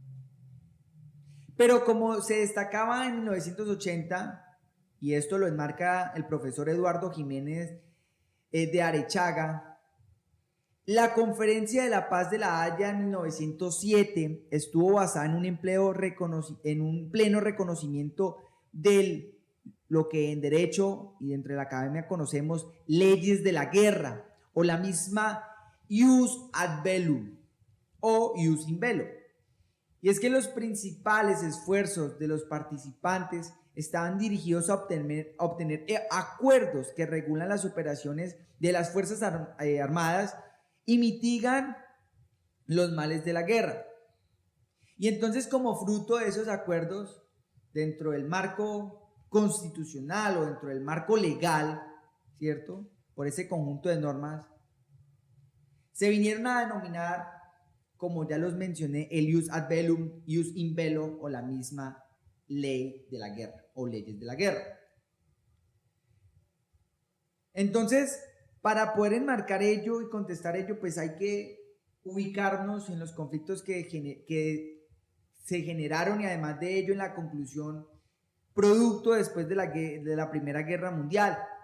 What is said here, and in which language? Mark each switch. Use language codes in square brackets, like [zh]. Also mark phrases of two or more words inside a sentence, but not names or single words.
[es] Pero como se destacaba en 1980, y esto lo enmarca el profesor Eduardo Jiménez de Arechaga, la Conferencia de la Paz de La Haya en 1907 estuvo basada en un pleno reconocimiento de lo que en derecho y dentro de la academia conocemos leyes de la guerra, o la misma [la] ius ad bellum, [es] o [la] jus in bello. [es] Y es que los principales esfuerzos de los participantes estaban dirigidos a obtener acuerdos que regulan las operaciones de las Fuerzas Armadas y mitigan los males de la guerra. Y entonces, como fruto de esos acuerdos, dentro del marco constitucional o dentro del marco legal, ¿cierto?, por ese conjunto de normas, se vinieron a denominar, como ya los mencioné, el [la] jus ad bellum, jus in bello, [es] o la misma ley de la guerra o leyes de la guerra. Entonces, para poder enmarcar ello y contestar ello, pues hay que ubicarnos en los conflictos que se generaron y además de ello en la conclusión producto después de la Primera Guerra Mundial,